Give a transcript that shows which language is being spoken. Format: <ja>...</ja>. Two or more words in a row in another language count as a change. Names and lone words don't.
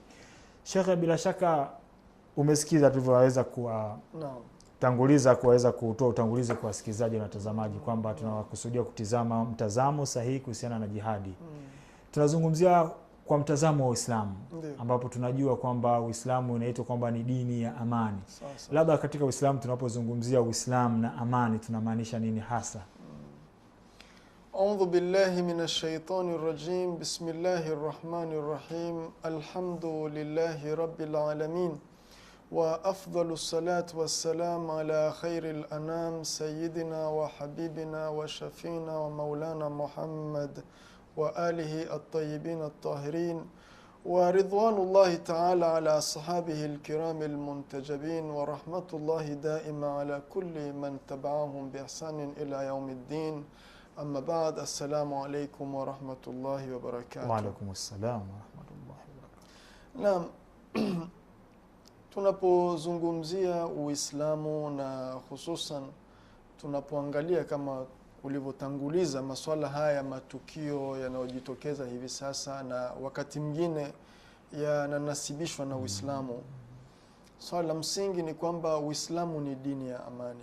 <sw>Sheikh, bila shaka umesikiza tulivyoweza tanguliza kuweza kutoa utangulizi kwa wasikilizaji na watazamaji kwamba tunakusudia kutizama mtazamo sahihi kuhusiana na jihadi. Tunazungumzia kwa mtazamo wa Uislamu, ambapo tunajua kwamba Uislamu unaitwa kwamba ni dini ya amani. Labda katika Uislamu tunapozungumzia Uislamu na amani tunamaanisha nini hasa?</sw> <ar>أعوذ بالله من الشيطان الرجيم. بسم الله الرحمن الرحيم. الحمد لله رب العالمين. وأفضل الصلاة والسلام على خير الأنام سيدنا وحبيبنا وشافعنا ومولانا محمد وآله الطيبين الطاهرين ورضوان الله تعالى على صحابته الكرام المنتجبين ورحمة الله دائما على كل من تبعهم بإحسان إلى يوم الدين. أما بعد، السلام عليكم ورحمة الله وبركاته. وعليكم السلام ورحمة الله وبركاته.</ar> <sw>Naam, tunapozungumzia Uislamu na hususan tunapoangalia kama ulivyotanguliza masuala haya matukio yanayojitokeza hivi sasa na wakati mwingine yananasibishwa na Uislamu, swala la msingi ni kwamba Uislamu ni dini ya amani.</sw>